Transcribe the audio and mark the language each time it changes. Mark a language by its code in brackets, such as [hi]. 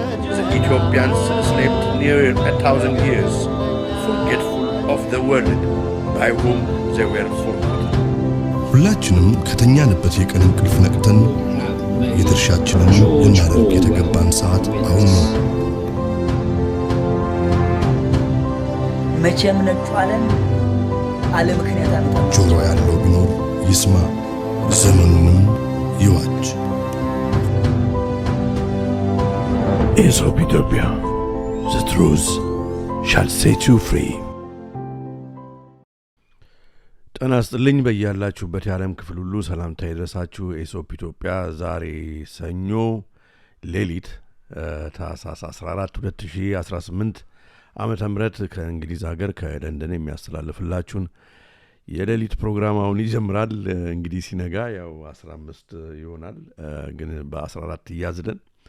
[en] The Ethiopians slept near 1,000 years, forgetful of the world by whom they were forgotten. [am] ሁላችንም ከተኛንበት የቀን እንቅልፍ ነቅተን የድርሻችንን ልናደርግ የተገባን ሰዓት አሁን ነው። መቼም ነጥፋለን አለ ምክንያት አመጣ። ጆሮ ያለው ቢኖር ይስማ፣ ዘመኑንም ይዋጅ። [en] Aesop Ethiopia, the truth shall set you free. [am] ጤና ይስጥልኝ በያላችሁበት የዓለም ክፍል ሁሉ ሰላምታ ይድረሳችሁ። ኤሶፕ ኢትዮጵያ ዛሬ ሰኞ ሌሊት ታህሳስ 14 2018 ዓመተ ምህረት ከእንግሊዝ ሀገር ከለንደን የሚያስተላልፍላችሁን የሌሊት ፕሮግራም አሁን ይጀምራል። እንግዲህ ሲነጋ ያው 15 ይሆናል፣ ግን በ14 ይያዝልን።